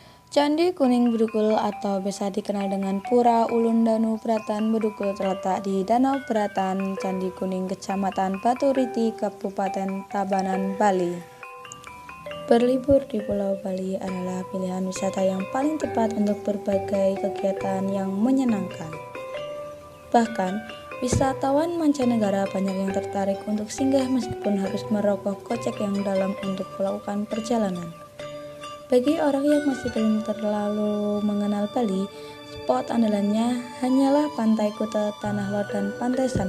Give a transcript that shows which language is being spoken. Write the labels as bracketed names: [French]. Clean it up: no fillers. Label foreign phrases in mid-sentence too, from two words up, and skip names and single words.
[Indonesian] Candi Kuning Bedugul atau biasa dikenal dengan Pura Ulun Danu Beratan Bedugul terletak di Danau Beratan, Candi Kuning, Kecamatan Baturiti, Kabupaten Tabanan, Bali. Berlibur di Pulau Bali adalah pilihan wisata yang paling tepat untuk berbagai kegiatan yang menyenangkan. Bahkan, wisatawan mancanegara banyak yang tertarik untuk singgah meskipun harus merogoh kocek yang dalam untuk melakukan perjalanan. Bagi orang yang masih belum terlalu mengenal Bali, spot andalannya hanyalah Pantai Kuta, Tanah Lot, dan Pantai Sanur.